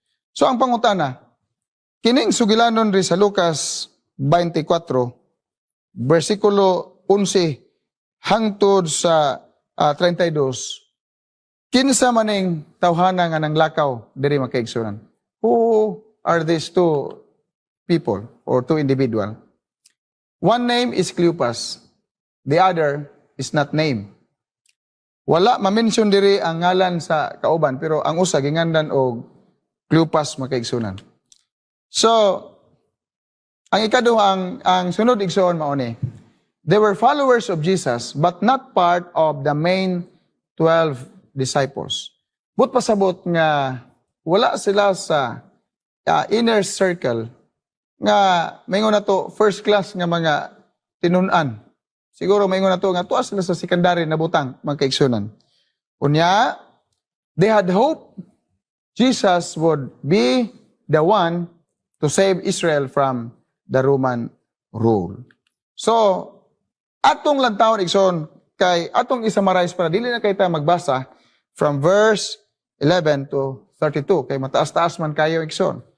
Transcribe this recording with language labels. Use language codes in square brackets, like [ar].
[ceb] So ang pangutana, kining sugilanon ri sa Lucas 24, versikulo 11 hangtod sa 32, kinsa maning tawhana nga nang lakaw diri mga kaigsunan? [en] Who are these two people or two individual? One name is Cleopas. The other is not named. [ceb] Wala ma-mention diri ang ngalan sa kauban, pero ang usa gingandan og Cleopas makaigsunan. So, ang ikaduha, ang sunod igsoon mao ni, [en] they were followers of Jesus but not part of the main 12 disciples. [ceb] But pasabot nga wala sila sa inner circle nga maingon na to first class nga mga tinun-an. Siguro maingon na to nga tuas sila sa secondary na butang mga kaigsunan. [en] Unya, they had hope Jesus would be the one to save Israel from the Roman rule. [ceb] So, atong lantawon igsoon kay atong isummarize para dili na kay ta magbasa [en] from verse 11 to 32 [ceb] kay mataas-taas man kayo igsoon.